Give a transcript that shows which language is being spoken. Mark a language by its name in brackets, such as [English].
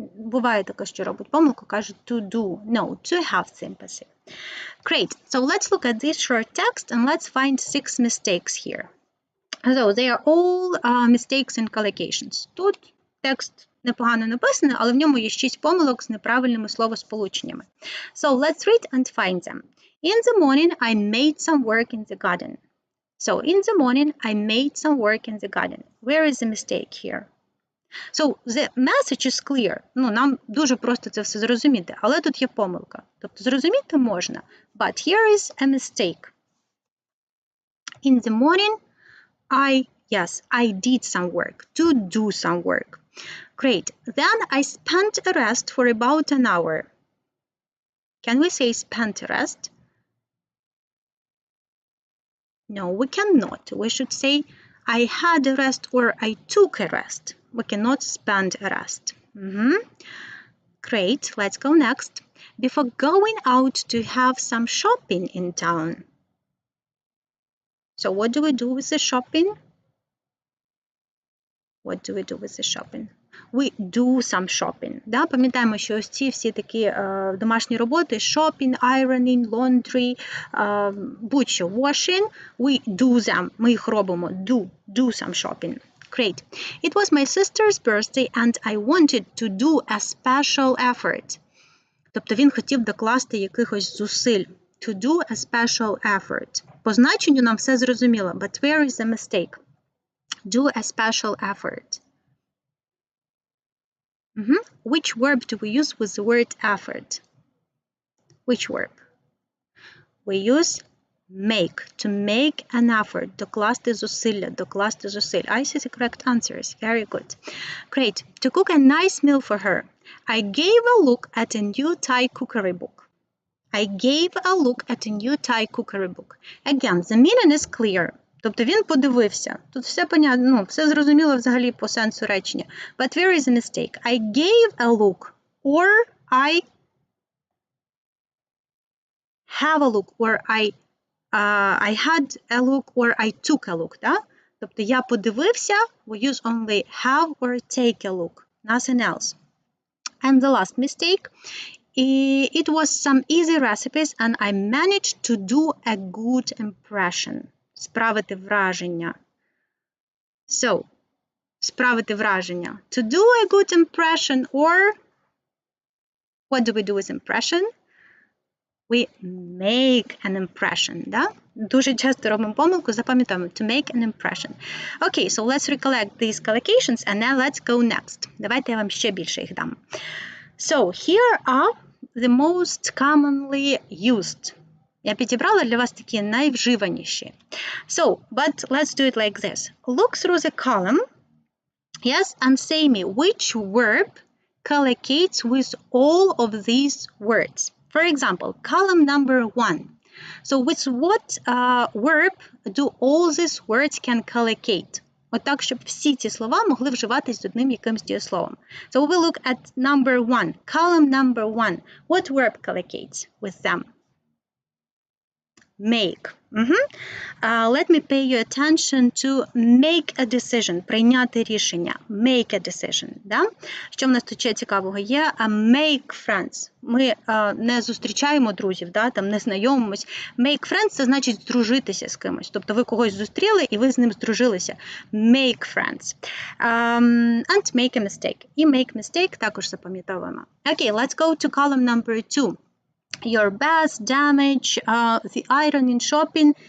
[Ukrainian] Буває таке, що робить помилку, кажуть to do. [English] No, to have sympathy. Great. So let's look at this short text and let's find 6 mistakes here. So they are all mistakes in collocations. [Ukrainian] Тут текст непогано написаний, але в ньому є 6 помилок з неправильними словосполученнями. [English] So let's read and find them. In the morning, I made some work in the garden. So in the morning, I made some work in the garden. Where is the mistake here? So the message is clear. [Ukrainian] Нам дуже просто це все зрозуміти, але тут є помилка. Тобто зрозуміти можна. [English] But here is a mistake. In the morning, I did some work, to do some work. Great. Then I spent a rest for about an hour. Can we say spent a rest? No, we cannot. We should say I had a rest or I took a rest. We cannot spend a rest. Great. Let's go next. Before going out to have some shopping in town. So what do we do with the shopping? What do we do with the shopping? We do some shopping. Да? [Ukrainian] Пам'ятаємо, що ось ці всі такі домашні роботи, shopping, ironing, laundry, будь-що, washing, [English] we do them. [Ukrainian] Ми їх робимо. [English] Do some shopping. Great. It was my sister's birthday and I wanted to do a special effort. [Ukrainian] Тобто він хотів докласти якихось зусиль. [English] To do a special effort. [Ukrainian] По значенню нам все зрозуміло, [English] but where is the mistake? Do a special effort. Which verb do we use with the word effort? Which verb? We use make. To make an effort. [Ukrainian] Докласти зусилля. Докласти зусиль. [English] I see the correct answers. Very good. Great. To cook a nice meal for her. I gave a look at a new Thai cookery book. I gave a look at a new Thai cookery book. Again, the meaning is clear. [Ukrainian] Тобто він подивився. Тут все понятно, все зрозуміло взагалі по сенсу речення. [English] But where is the mistake? I gave a look or I have a look or I had a look or I took a look. [Ukrainian] Да? Тобто я подивився, [English] we use only have or take a look. Nothing else. And the last mistake. It was some easy recipes and I managed to do a good impression. [Ukrainian] Справити враження. So, справити враження. [English] To do a good impression or what do we do with impression? We make an impression, да? [Ukrainian] Дуже часто робимо помилку, запам'ятаємо. [English] To make an impression. Okay, so let's recollect these collocations and now let's go next. [Ukrainian] Давайте я вам ще більше їх дам. [English] So, here are the most commonly used. [Ukrainian] Я підібрала для вас такі найвживаніші. [English] So, but let's do it like this. Look through the column, yes, and say me which verb collocates with all of these words. For example, column number 1. So, with what verb do all these words can collocate? [Ukrainian] Отак, щоб всі ці слова могли вживатись з одним якимсь дієсловом. [English] So, we look at number 1, column number 1. What verb collocates with them? Make. Let me pay your attention to make a decision. [Ukrainian] Прийняти рішення. [English] Make a decision. [Ukrainian] Да? Що в нас тут ще цікавого є? [English] Make friends. [Ukrainian] Ми не зустрічаємо друзів, да? Там не знайомимось. Make friends – це значить здружитися з кимось. Тобто ви когось зустріли і ви з ним здружилися. [English] Make friends. And make a mistake. [Ukrainian] І make mistake також запам'ятовуємо. [English] Okay, let's go to column number 2. Your best, damage, the ironing, shopping.